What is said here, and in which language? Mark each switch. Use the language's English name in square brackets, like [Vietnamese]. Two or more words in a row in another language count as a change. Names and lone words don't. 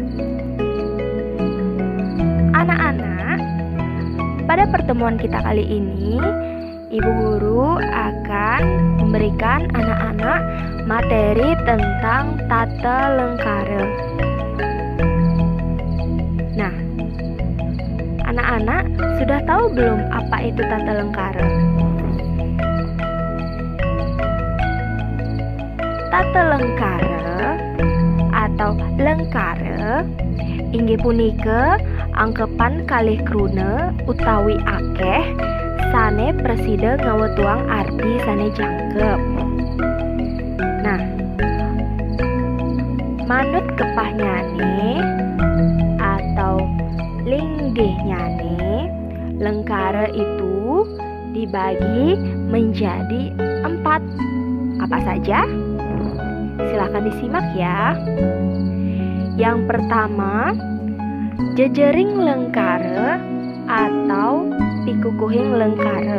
[Indonesian] Anak-anak, pada pertemuan kita kali ini, Ibu Guru akan memberikan anak-anak materi tentang [Balinese] tata lengkara. [Indonesian] Nah, anak-anak sudah tahu belum apa itu [Balinese] tata lengkara? Tata lengkara atau lengkara inggih punika angkepan kalih kruna utawi akeh sane presida ngawetuang arti sane jangkep. [Indonesian] Nah, [Balinese] manut kepahnyane [Indonesian] atau linggihnyane, lengkara itu dibagi menjadi 4. Apa saja? Silakan disimak ya. Yang pertama, [Balinese] jejering lengkara [Indonesian] atau [Balinese] pikukuhing lengkara.